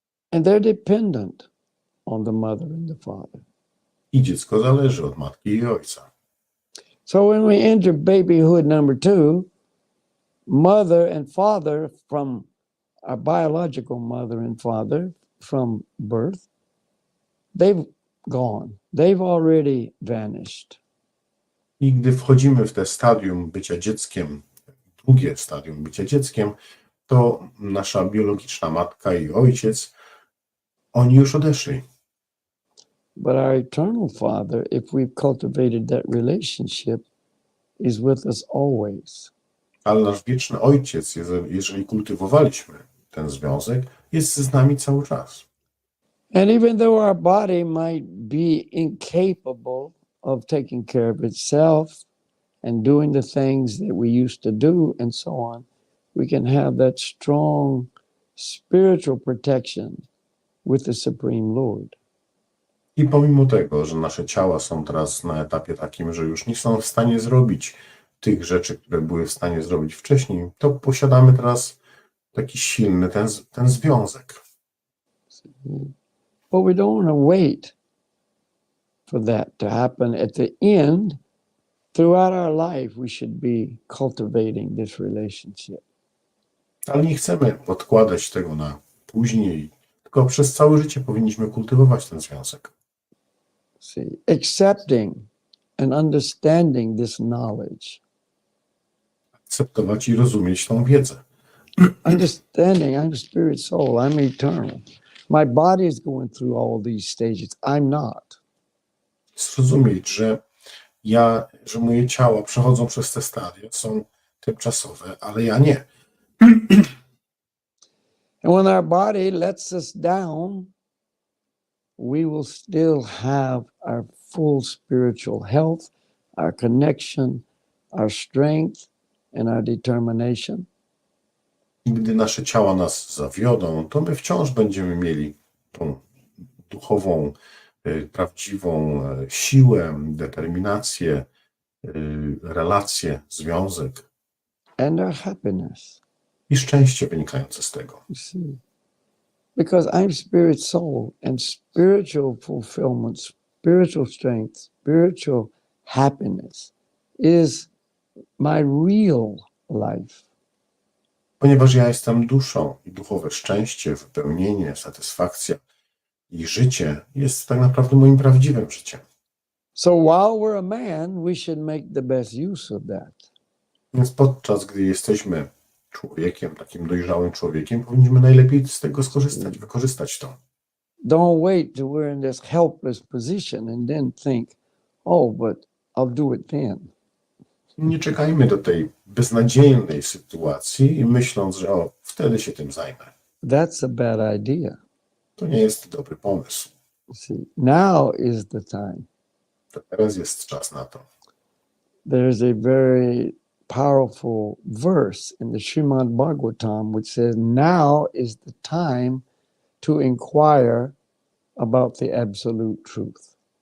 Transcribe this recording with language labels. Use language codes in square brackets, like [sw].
[en] And they're dependent on the mother and the father. [pl] I dziecko zależy od matki i ojca. [en] So when we enter babyhood number 2, mother and father from our biological mother and father from birth, they've gone. They've already vanished. [pl] I gdy wchodzimy w te stadium bycia dzieckiem, drugie stadium bycia dzieckiem, to nasza biologiczna matka i ojciec, oni już odeszli. [en] But our eternal Father, if we've cultivated that relationship, is with us always. [pl] Ale nasz wieczny Ojciec, jeżeli kultywowaliśmy ten związek, jest z nami cały czas. [en] And even though our body might be incapable of taking care of itself and doing the things that we used to do and so on, we can have that strong spiritual protection with the Supreme Lord. [pl] I pomimo tego, że nasze ciała są teraz na etapie takim, że już nie są w stanie zrobić tych rzeczy, które były w stanie zrobić wcześniej, to posiadamy teraz taki silny ten związek. [en] But we don't want to wait for that to happen at the end. Throughout our life, we should be cultivating this relationship. [pl] Ale nie chcemy odkładać tego na później, tylko przez całe życie powinniśmy kultywować ten związek. [en] See, accepting and understanding this knowledge. [pl] Akceptować i rozumieć tą wiedzę. [en] Understanding I'm a spirit soul, I'm eternal. My body is going through all these stages. I'm not. [pl] Zrozumieć, że moje ciała przechodzą przez te stadia, są tymczasowe, ale ja nie. [en] And when our body lets us down, we will still have our full spiritual health, our connection, our strength, and our determination. [pl] I gdy nasze ciała nas zawiodą, to my wciąż będziemy mieli tą duchową, prawdziwą siłę, determinację, relację, związek [en] And our happiness. [pl] i szczęście wynikające z tego. [en] You see, because I'm spirit soul, and spiritual fulfillment, spiritual strength, spiritual happiness is my real life. [pl] Ponieważ ja jestem duszą i duchowe szczęście, wypełnienie, satysfakcja i życie jest tak naprawdę moim prawdziwym życiem. [en] So while we're a man, we should make the best use of that. [pl] Więc podczas gdy jesteśmy człowiekiem, takim dojrzałym człowiekiem, powinniśmy najlepiej z tego skorzystać, wykorzystać to. [en] Don't wait till we're in this helpless position and then think, oh, but I'll do it then. [pl] Nie czekajmy do tej beznadziejnej sytuacji i myśląc, że wtedy się tym zajmę. [en] That's a bad idea. [pl] To nie jest dobry pomysł. [en] See, now is the time. [pl] To teraz jest czas na to. [en] There's a very powerful verse in the Srimad Bhagavatam which says, now is the time to inquire about the absolute truth.